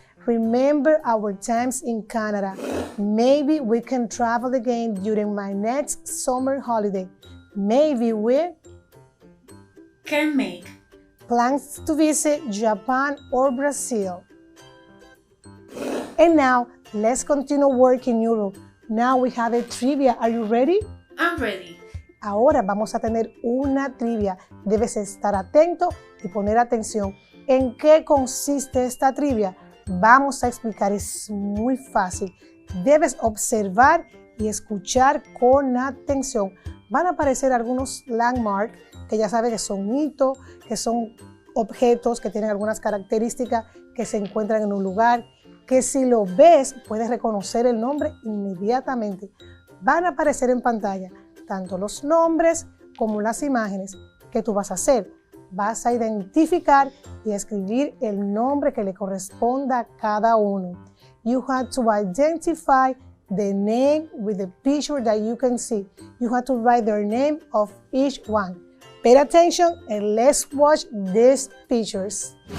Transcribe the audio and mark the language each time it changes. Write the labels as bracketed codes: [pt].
[en] remember our times in Canada. Maybe we can travel again during my next summer holiday. Maybe we can make plans to visit Japan or Brazil. And now, let's continue working Europe. Now we have a trivia. Are you ready? I'm ready. [es] Ahora vamos a tener una trivia. Debes estar atento y poner atención. ¿En qué consiste esta trivia? Vamos a explicar, es muy fácil. Debes observar y escuchar con atención. Van a aparecer algunos landmarks que ya sabes que son hitos, que son objetos que tienen algunas características que se encuentran en un lugar, que si lo ves puedes reconocer el nombre inmediatamente. Van a aparecer en pantalla tanto los nombres como las imágenes. ¿Qué tú vas a hacer? Vas a identificar y escribir el nombre que le corresponda a cada uno. [en] You have to identify the name with the picture that you can see. You have to write the name of each one. Pay attention and let's watch these pictures.